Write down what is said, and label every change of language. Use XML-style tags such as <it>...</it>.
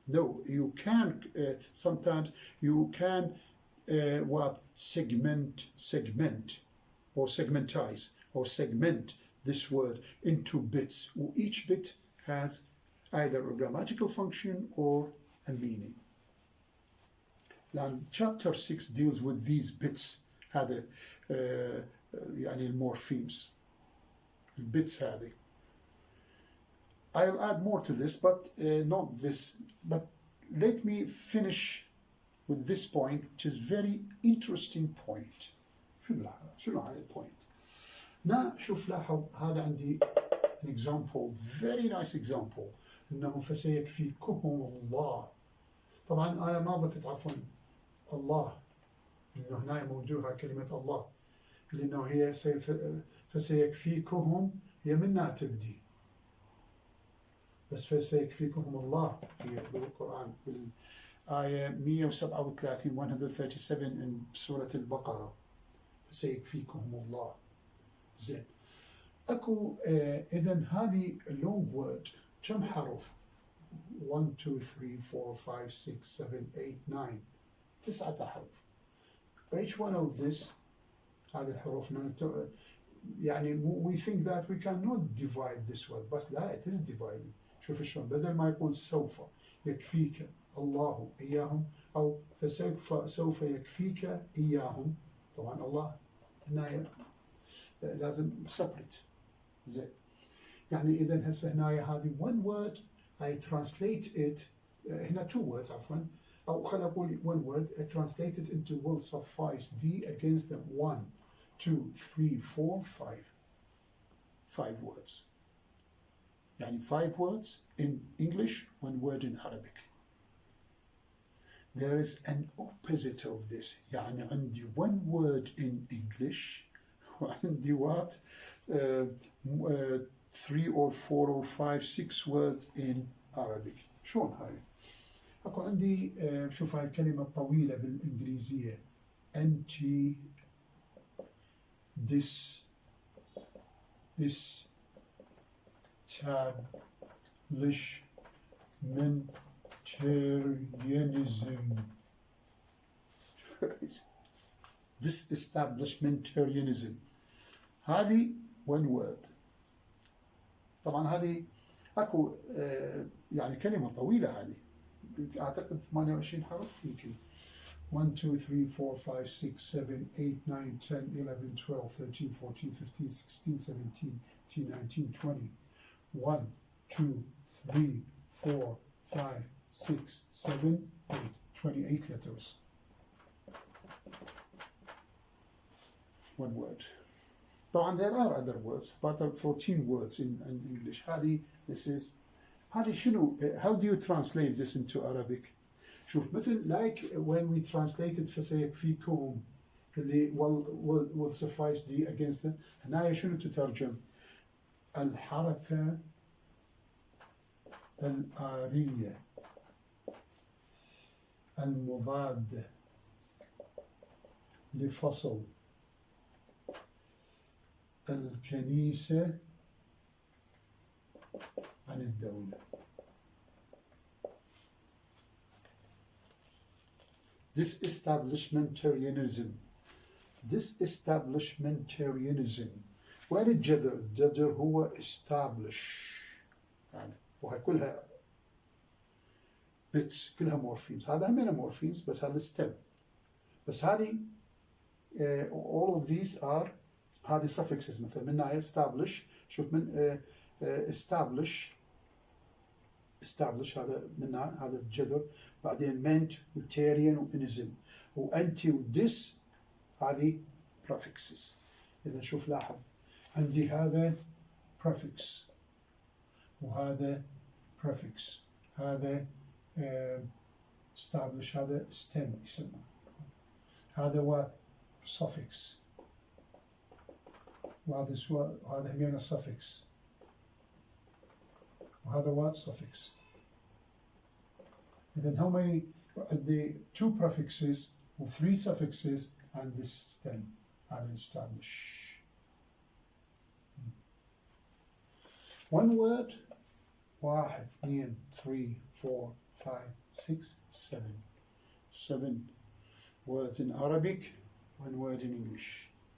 <en>No, you can sometimes you can segment or segmentize or segment this word into bits. Each bit has either a grammatical function or a meaning. Now, chapter 6 deals with these bits.</en> <ar>هذا يعني المورفيمز البits هذه.</ar> <en>I'll add more to this, but not this. But let me finish with this point, which is very interesting point.</en> <ar>شنو هذا البوينت؟ شوف لاحظ هذا عندي</ar> <en>an example, very nice example.</en> <ar>إنه فسيكفيكهم الله. طبعا أنا ما ضفت عفوا الله. إنه هنا موجودة كلمة الله. لأنه هي فسيكفيكهم هي منها تبدي. بس فسيكفيكهم الله هي بالقرآن بالآية 137 137 من سورة البقرة فسيكفيكهم الله. زين أكو إذن هذه</ar> <en>long word</en> <ar>كم حرف 1 2 3 4 5 6 7 8 9 9 أحرف.</ar> <en>Each one of this</en> <ar>هذه الحروف يعني</ar> <en>we think that we cannot divide this word</en> <ar>بس لا</ar> <en>it is divided.</en> <ar>شوف شلون بدل ما يقول سوف يكفيك الله إياهم أو سوف يكفيك إياهم. طبعا الله هنا لازم separate. زين يعني إذا هسه هنا هذه</ar> <en>one word I translate it</en> <ar>هنا</ar> <en>two words</en> <ar>عفوا أو خلينا أقول</ar> <en>one word I translate it into will suffice the against them 1 2 3 4 5 words.</en> <ar>يعني</ar> <en>5 words in English, 1 word in Arabic. There is an opposite of this.</en> <ar>يعني عندي</ar> <en>1 word in English</en> <ar>وعندي</ar> <en>what 3 or 4 or 5 6 words in Arabic.</en> <ar>شلون هاي؟ أكو عندي شوف هاي الكلمة طويلة بالإنجليزية anti establishmentarianism.</ar> <en>Disestablishmentarianism.</en> <ar>هذه</ar> <en>one word.</en> <ar>طبعا هذه اكو يعني كلمة طويلة هذه اعتقد 28 حرف يمكن 1 2 3 4 5 6 7 8 9 10 11 12 13 14 15 16 17 18 19 20 1 2 3 4 5 6 7 8</ar> <en>28 letters. One word.</en> <ar>طبعا</ar> <en>there are other words but 14 words in English.</en> <ar>هذه</ar> <en>this is</en> <ar>هذه شنو</ar> <en>how do you translate this into Arabic</en> <ar>شوف مثل</ar> <en>like when we translated</en> <ar>فسيكفيكم اللي</ar> <en>will suffice the against them</en> <ar>هنا شنو تترجم الحركة الآرية المضادة لفصل الكنيسة عن الدولة.</ar> <en>Disestablishmentarianism.</en> <ar>وين الجذر؟ الجذر هو establish يعني وهي كلها bits كلها morphemes. هذا همينها morphemes بس هذا stem. بس هذه</ar> <en>all of these are</en> <ar>هذه suffixes مثلا من ناحية establish شوف من establish هذا من هذا الجذر بعدين meant وتاريان وانزم وانتي وديس هذه prefixes. إذا شوف لاحظ عندي هذا prefix وهذا prefix هذا establish هذا stem يسمى هذا what suffix وهذا همينه suffix وهذا what suffix.</ar> <en>Then how many the 2 prefixes or 3 suffixes and this stem and establish. One word 1 2 3 4 5 6 7 words in Arabic, 1 word in English.</en>